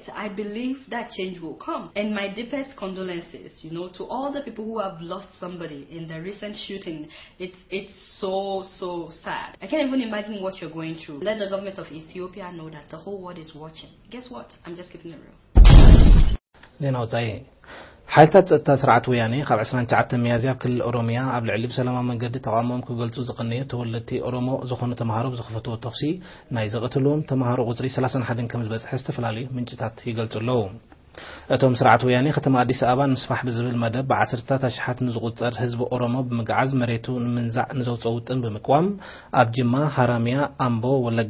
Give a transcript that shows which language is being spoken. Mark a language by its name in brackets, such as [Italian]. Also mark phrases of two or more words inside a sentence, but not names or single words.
[English] I believe that change will come. And my deepest condolences, to all the people who have lost somebody in the recent shooting. It's so sad. I can't even imagine what you're going through. Let the government of Ethiopia know that the whole world is watching. Guess what? I'm just keeping it real. [Tigrinya] ሓይልታት ጸጥታ ስርዓት ወያኔ ካብ 29 ሚያዝያ ክልል ኦሮሚያ ኣብ ልዕሊ ሰላማዊ መንገዲ ተቃውሞም ክገልጹ ዝቕንዩ ተወለድቲ ኦሮሞ ዝኾኑ ተማሃሮ ዝኸፈትዎ ተኽሲ ናይ ዘቐትሎም ተማሃሮ ቁጽሪ 31 ከም ዝበጽሐ ዝተፈላለዩ ምንጭታት ይገልጹ ኣለዉ። እቶም ስርዓት ወያኔ ከተማ አዲስ አበባ ንስፋሕ ብዝብል መደብ በ10ታት ኣሽሓት ንዝቁጸር ህዝቢ ኦሮሞ ብምግዓዝ መሬቱ ንምንዛዕ ንዘውፀው ጥን ብምቋም ኣብ ጅማ፣ ሃራሚያ፣ አምቦ፣ ወለጋ፣